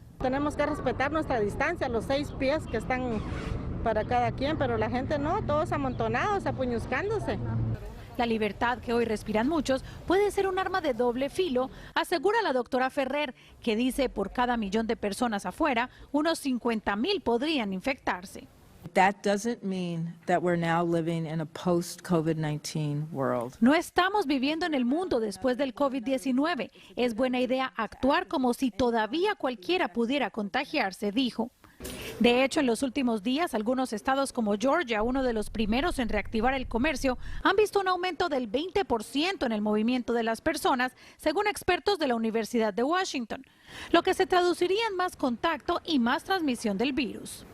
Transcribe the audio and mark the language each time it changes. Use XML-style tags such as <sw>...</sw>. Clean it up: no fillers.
<es>Tenemos que respetar nuestra distancia, los 6 pies que están para cada quien, pero la gente no, todos amontonados, apuñuscándose. La libertad que hoy respiran muchos puede ser un arma de doble filo, asegura la doctora Ferrer, que dice por cada millón de personas afuera, unos 50,000 podrían infectarse.</es> <en>That doesn't mean that we're now living in a post-COVID-19 world.</en> <es>No estamos viviendo en el mundo después del COVID-19. Es buena idea actuar como si todavía cualquiera pudiera contagiarse, dijo. De hecho, en los últimos días, algunos estados como Georgia, uno de los primeros en reactivar el comercio, han visto un aumento del 20% en el movimiento de las personas, según expertos de la Universidad de Washington, lo que se traduciría en más contacto y más transmisión del virus.</es>